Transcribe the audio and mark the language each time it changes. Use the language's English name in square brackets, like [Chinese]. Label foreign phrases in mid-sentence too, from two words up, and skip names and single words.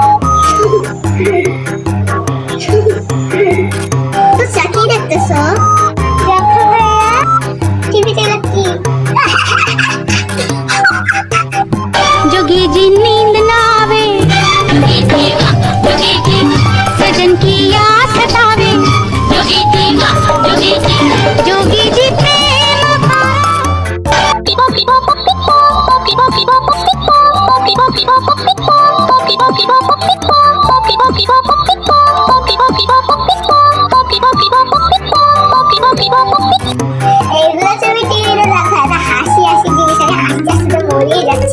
[Bangla] তো চাকি দেখতেছো? দেখো ভাইয়া, টিভিতে কি [Hindi] जोगी जी नींद ना आवे, सजन की याद सतावे, जोगी जी प्रेम [Bangla] এইগুলো ছবি টিভিতে দেখা, এটা হাসি হাসি জিনিস, আমি হাসতে হাসতে মরিয়ে যাচ্ছে।